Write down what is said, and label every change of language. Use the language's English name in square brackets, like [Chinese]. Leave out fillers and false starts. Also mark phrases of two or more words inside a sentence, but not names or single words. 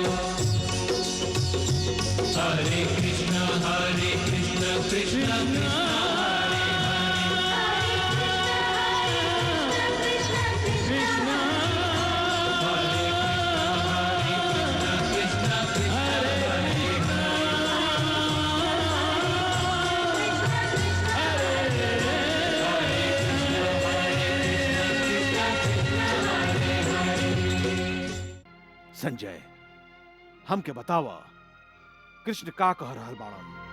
[Sanskrit] हरे कृष्ण कृष्ण कृष्ण कृष्ण हरे कृष्ण हरे [Bhojpuri] संजय, हमके बतावा कृष्ण का कह रहल बाड़न।